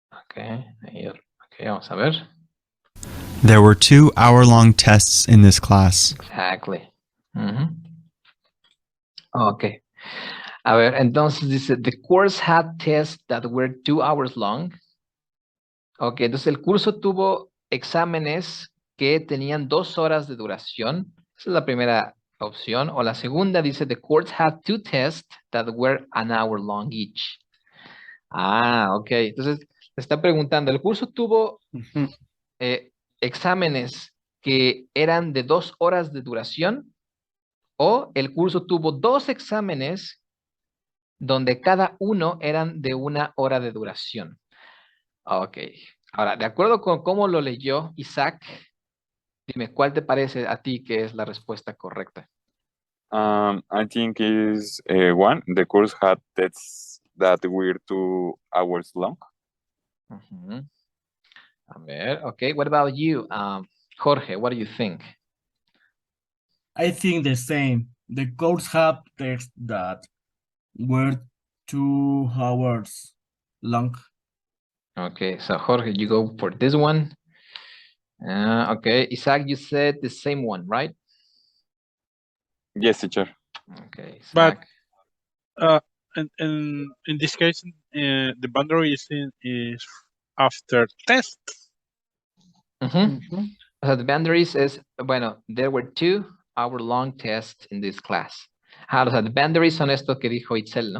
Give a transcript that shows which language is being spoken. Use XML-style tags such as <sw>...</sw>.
<en>Okay, here. Okay,</en> <es>vamos a ver.</es> <en>There were 2 hour-long tests in this class. Exactly. Okay.</en> <es>A ver, entonces dice,</es> <en>the course had tests that were 2 hours long.</en> <es>Ok, entonces el curso tuvo exámenes que tenían 2 horas de duración. Esa es la primera opción. O la segunda dice,</es> <en>the course had 2 tests that were an hour long each. Ok.</en> <es>Entonces, le está preguntando, ¿el curso tuvo exámenes que eran de 2 horas de duración? ¿O el curso tuvo 2 exámenes donde cada uno eran de 1 hora de duración? Ok. Ahora, de acuerdo con cómo lo leyó Isaac, dime, ¿cuál te parece a ti que es la respuesta correcta?</es> <en>I think is one. The course had tests that were 2 hours long. A ver, okay. What about you, Jorge? What do you think? I think the same. The course have tests that were 2 hours long. Okay, so Jorge, you go for this one. Okay, Isaac, you said the same one, right? Yes, teacher. Okay, But Isaac. in this case, the boundary is after test. So the boundaries is,</en> <es>bueno,</es> <en>there were 2 hour-long tests in this class.</en> <es>O sea,</es> <en>the boundaries</en> <es>son esto que dijo Itzel, ¿no?</es>